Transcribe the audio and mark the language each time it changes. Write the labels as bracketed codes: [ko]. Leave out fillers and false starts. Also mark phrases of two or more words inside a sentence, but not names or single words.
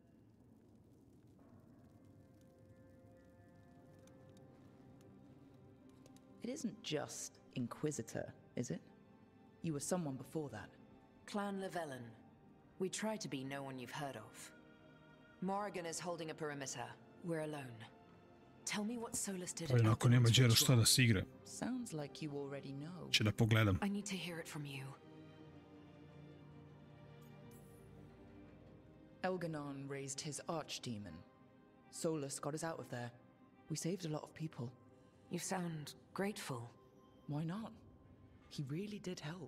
[en] It isn't just Inquisitor, is it? You were someone before that. Clan Llewellyn. We try to be no one you've heard of. Morrigan is holding a perimeter. We're alone. Tell me what Solus did. [bs] Ali ako nema Đero šta da se igra. [en] Sounds like you already know. [bs] Će da pogledam. [en] I need to hear it from you. Elganon raised his archdemon. Solus got us out of there. We saved a lot of people. You sound grateful. Why not? He really did help.